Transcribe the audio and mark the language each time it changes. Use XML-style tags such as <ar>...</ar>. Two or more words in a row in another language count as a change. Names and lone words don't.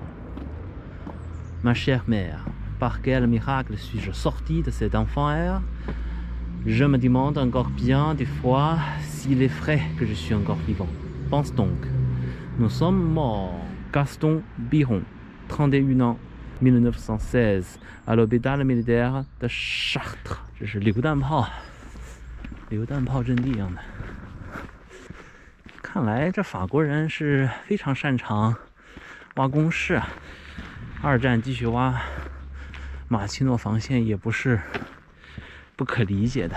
<fr>Ma chère mère, par quel miracle suis-je sorti de cet enfer? Je me demande encore bien des fois s'il est vrai que je suis encore vivant. Pense donc, nous sommes morts. Gaston Biron, 31 ans, 1916, à l'hôpital militaire de Chartres.</fr> <zh>这是榴弹炮阵地一样的。看来这法国人是非常擅长挖工事啊。2战继续挖马奇诺防线也不是不可理解的。</zh>